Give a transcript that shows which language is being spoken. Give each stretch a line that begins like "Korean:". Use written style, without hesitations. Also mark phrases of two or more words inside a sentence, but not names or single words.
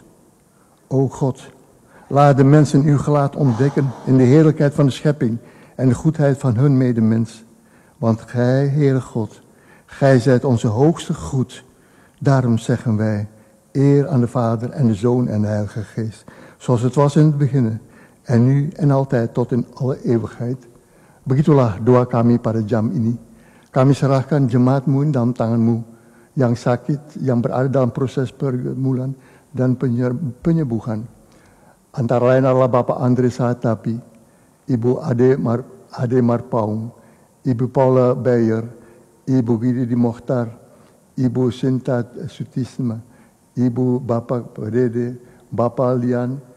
Dutch: O God, laat de mensen uw gelaat ontdekken in de heerlijkheid van de schepping en de goedheid van hun medemens. Want Gij, Heere God, Gij zijt onze hoogste goed. Daarom zeggen wij, eer aan de Vader en de Zoon en de Heilige Geest. Zoals het was in het begin, en nu en altijd tot in alle eeuwigheid.
Indonesian: Begitulah doa kami pada jam ini. Kami serahkan jemaat-Mu dalam tangan-Mu yang sakit, yang berada dalam proses pergumulan dan penyembuhan. Antara lain adalah Bapak Andre Sahatapi, Ibu Ade Marpaung, Ibu Paula Beyer, Ibu Gidi Mohtar, Ibu Sinta Sutisma, Ibu Bapak Dede, Bapak Lian,